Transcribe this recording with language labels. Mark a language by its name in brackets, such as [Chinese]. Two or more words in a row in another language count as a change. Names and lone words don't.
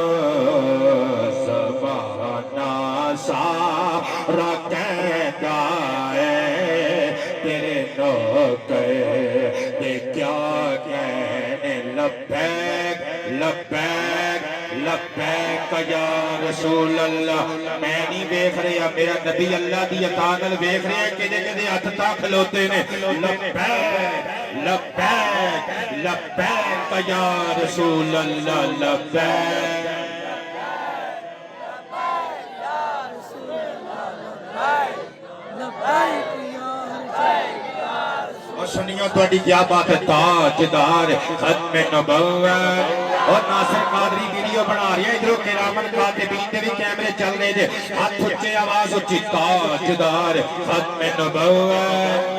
[Urdu] سارا کہتا ہے تیرے نوکر تے کیا کہنے [Arabic] لبيك لبيك لبيك يا رسول الله. [Urdu] میں نہیں دیکھ رہا میرا نبی [Punjabi] اللہ دی عطا نال دیکھ رہا کدے ہتھ تاں کھلوتے نے [Arabic] لبيك لبيك لبيك يا رسول الله لبيك. [Punjabi] سنیو تہاڈی کیا بات ہے [Urdu] تاجدار ختم نبوت اور ناصر قادری ویڈیو بنا رہی ہے ادھروں [Punjabi] کراماً کاتبین دے بھی کیمرے چل رہے تھے ہاتھ اچے آواز اچی [Urdu] تاجدار ختم نبوت.